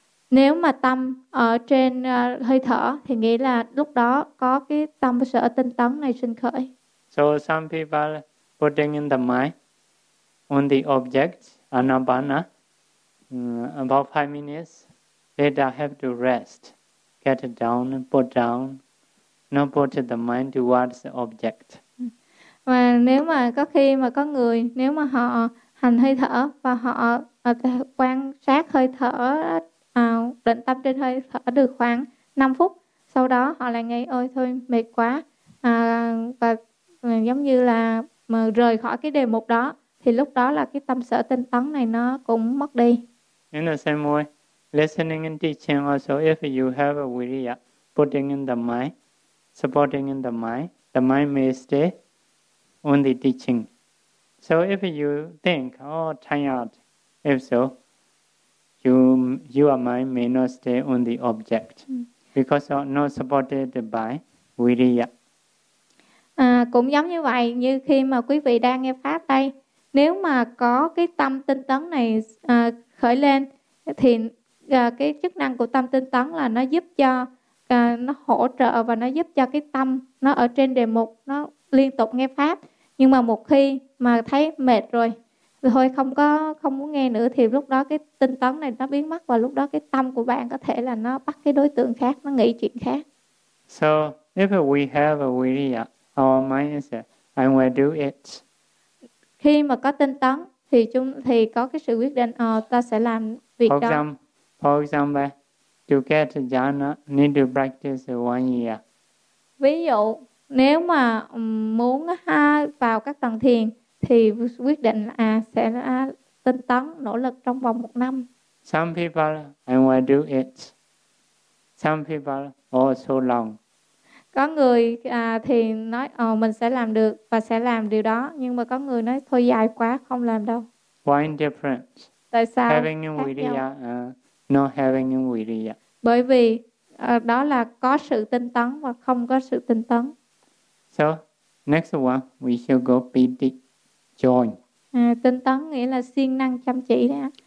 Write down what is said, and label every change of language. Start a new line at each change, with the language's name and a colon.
Vietnamese: Nếu mà tâm ở trên hơi thở thì nghĩ là lúc đó có cái tâm sở tinh tấn này sinh khởi.
English: So some people putting in the mind on the object, anapana, about 5 minutes, later have to rest, get down, put down, not put the mind towards the object.
Vietnamese: Và nếu mà có khi mà có người, nếu mà họ hành hơi thở và họ quan sát hơi thở, định tâm trên hơi thở được khoảng 5 phút, sau đó họ lại nghĩ ôi thôi mệt quá, và giống như là mà rời khỏi cái đề mục đó, thì lúc đó là cái tâm sở tinh tấn này nó cũng mất đi.
English: In the same way, listening and teaching also, if you have a viriya, putting in the mind, supporting in the mind may stay on the teaching. So if you think, oh, tired, if so, your mind may not stay on the object because not supported by viriya.
Vietnamese: Cũng giống như vậy, như khi mà quý vị đang nghe pháp đây, nếu mà có cái tâm tinh tấn này khởi lên thì cái chức năng của tâm tinh tấn là nó giúp cho nó hỗ trợ và nó giúp cho cái tâm nó ở trên đề mục, nó liên tục nghe pháp. Nhưng mà một khi mà thấy mệt rồi, thôi không muốn nghe nữa, thì lúc đó cái tinh tấn này nó biến mất, và lúc đó cái tâm của bạn có thể là nó bắt cái đối tượng khác, nó nghĩ chuyện khác.
English: So if we have a viriya, our mind is I will do it.
Vietnamese: Khi mà có tinh tấn thì có cái sự quyết định, ta sẽ làm việc đó.
English: For example, to get jhana need to practice 1 year.
Vietnamese: Ví dụ nếu mà muốn vào các tầng thiền thì quyết định là sẽ tinh tấn, nỗ lực trong vòng 1 năm.
English: Some people, I will do it. Some people, oh, so long.
Vietnamese: Có người thì nói, mình sẽ làm được và sẽ làm điều đó. Nhưng mà có người nói, thôi dài quá, không làm đâu.
English: Why indifference?
Vietnamese: Tại sao?
English: Having a viriya, not having a viriya.
Vietnamese: Bởi vì đó là có sự tinh tấn và không có sự tinh tấn.
English: So, next one, we shall go piti. Join.
Vietnamese: Tinh tấn nghĩa là siêng năng chăm chỉ đấy.